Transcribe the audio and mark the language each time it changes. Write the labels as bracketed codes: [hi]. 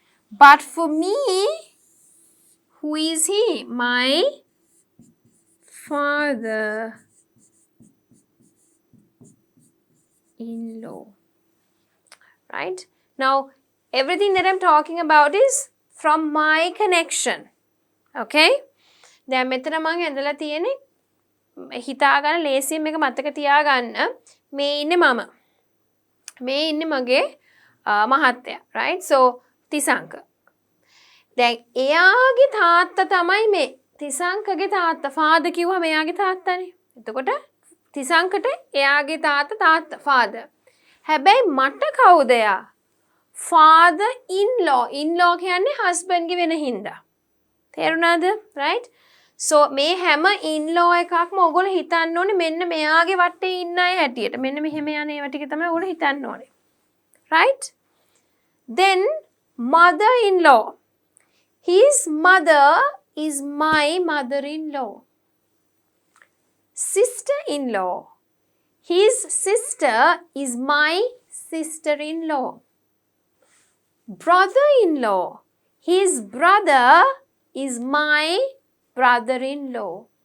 [en] But for me, who is he? My father-in-law. Right? Now, everything that I'm talking about is from my connection. Okay? [si] දැන් මෙතන මම ඇඳලා තියෙන්නේ හිතා ගන්න ලේසියෙන් මේක මතක තියාගන්න මේ ඉන්නේ මම. මේ ඉන්නේ මගේ මහත්තයා. [en] Right? So, [si] තිසංක. දැන් එයාගේ තාත්තා තමයි මේ. තිසංකගේ තාත්තා. father කිව්වම එයාගේ තාත්තානේ. එතකොට තිසංකට එයාගේ තාත්තා father. හැබැයි මට කවුද එයා? father in law. in law කියන්නේ husband ගේ වෙන හින්දා. තේරුණාද? [en] right? so [si] මේ හැම in law එකක්ම ඔයගොල්ලෝ හිතන්න ඕනේ මෙන්න මෙයාගේ වටේ ඉන්න අය හැටියට. මෙන්න මෙහෙම යන ඒවා ටික තමයි ඔයගොල්ලෝ හිතන්න ඕනේ. [en] right? then mother in law. His mother is my mother-in-law. Sister-in-law. His sister is my sister-in-law. Brother-in-law. His brother is my brother-in-law.